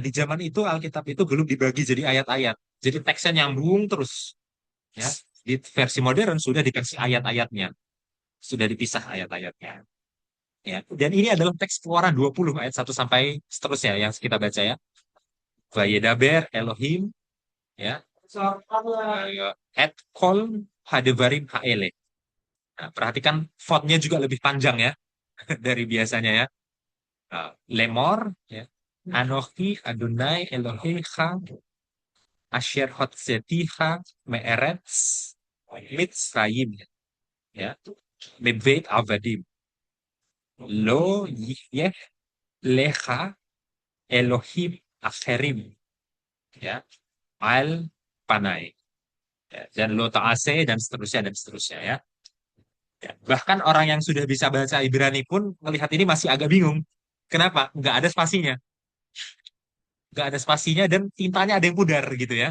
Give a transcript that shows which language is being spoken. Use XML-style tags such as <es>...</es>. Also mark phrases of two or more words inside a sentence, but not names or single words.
<id>Di zaman itu Alkitab itu belum dibagi jadi ayat-ayat. Jadi teksnya nyambung terus. Ya. Di versi modern sudah dikasih ayat-ayatnya. Sudah dipisah ayat-ayatnya. Ya. Dan ini adalah teks Keluaran 20 ayat 1 sampai seterusnya yang kita baca ya.</id> <he>וידבר אלהים ya. את כל הדברים האלה.</he> <id>Nah, perhatikan fontnya juga lebih panjang ya dari biasanya ya.</id> <he>Lemor, ya. אנכי אדני אלהיך אשר הוצאתיך מארץ מצרים, ya. מבית עבדים. לא יה לך אלהים אחרים,</he> <id>ya.</id> <he>על פני.</he> <id>Ya, dan</id> <he>לא תעשה</he> <id>dan seterusnya ya. Ya, bahkan orang yang sudah bisa bahasa Ibrani pun melihat ini masih agak bingung. Kenapa? Nggak ada spasinya. Nggak ada spasinya dan tintanya ada yang pudar gitu ya.</id>